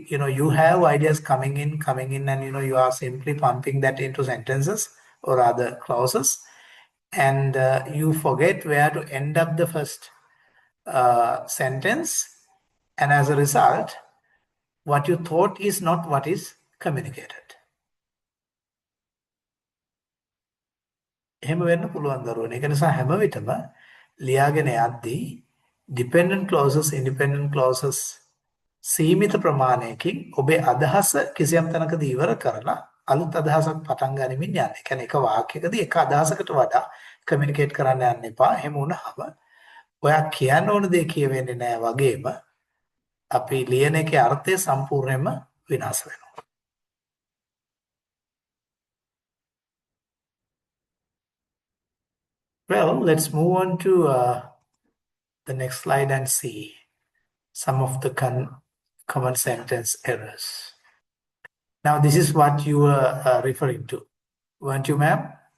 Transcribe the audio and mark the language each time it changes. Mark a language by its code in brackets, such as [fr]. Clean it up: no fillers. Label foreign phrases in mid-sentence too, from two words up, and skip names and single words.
[en] You have ideas coming in, and you are simply pumping that into sentences or other clauses, and you forget where to end up the first sentence, and as a result, what you thought is not what is communicated. [si] එහෙම වෙන්න පුළුවන් දරුවනේ. ඒක නිසා හැම විටම ලියාගෙන යද්දී [en] dependent clauses, independent clauses [si] සීමිත ප්‍රමාණයකින් ඔබේ අදහස කිසියම් තැනකදී ඉවර කරලා අලුත් අදහසක් පටන් ගනිමින් යන්න. ඒ කියන්නේ එක වාක්‍යයකදී එක අදහසකට වඩා කමියුනිකේට් කරන්න යන්න එපා. එහෙම වුණාම ඔයා කියන්න ඕන දේ කියවෙන්නේ නැහැ වගේම අපි ලියන එකේ අර්ථය සම්පූර්ණයෙන්ම විනාශ වෙනවා. [en] Well, let's move on to the next slide and see some of the common sentence errors. Now, this is what you were referring to, weren't you, ma'am?